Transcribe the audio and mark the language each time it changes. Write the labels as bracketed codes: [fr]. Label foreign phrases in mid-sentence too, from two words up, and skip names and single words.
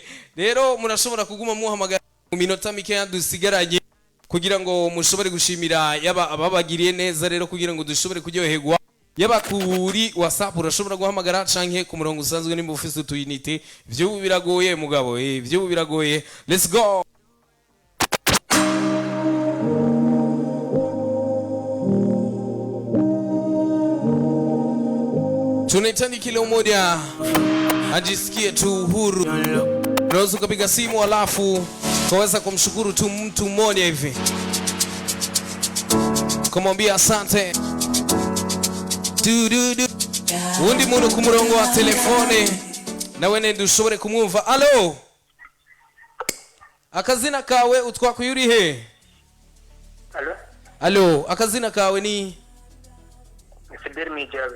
[rn] Rero murashobora kuguma muhamagara mu minota mike dusigaranye kugira ngo mushobore gushimira yaba ababagiriye neza rero kugira ngo dushobore kuryoherwa. Yaba kuri WhatsApp urashobora guhamagara canke ku murongo usanzwe nimba ufise utuyinite. Byo biragoye mugabo, byo biragoye. [en] Let's go. [sw] Tunahitaji kila mmoja ajisikie tu huru. Unaweza ukapiga simu alafu kaweza kumshukuru tu mtu mmoja hivi, kumwambia asante. [rn] Undi muntu ku murongo wa telefone nawe nende ushobore kumwumva. Allo, akazina kawe utwakuyuri he? Allo, akazina kawe ni? Fidel Mijabe.